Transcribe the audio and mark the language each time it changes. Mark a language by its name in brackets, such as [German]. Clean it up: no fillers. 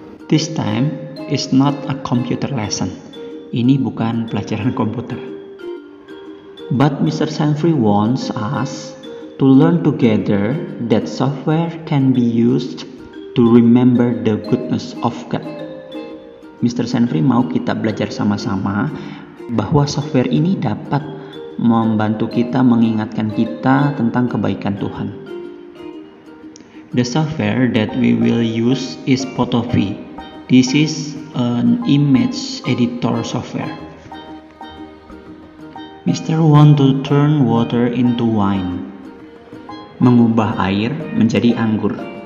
[English] This time is not a computer lesson. [Indonesian] Ini bukan pelajaran komputer. [English] But Mr. Sanfrey wants us to learn together that software can be used to remember the goodness of God. Mr. [Indonesian] Sanfrey mau kita belajar sama-sama bahwa software ini dapat membantu kita mengingatkan kita tentang kebaikan Tuhan. [English] The software that we will use is Photopea. This is an image editor software. Mr. want to turn water into wine. [Indonesian] Mengubah air menjadi anggur.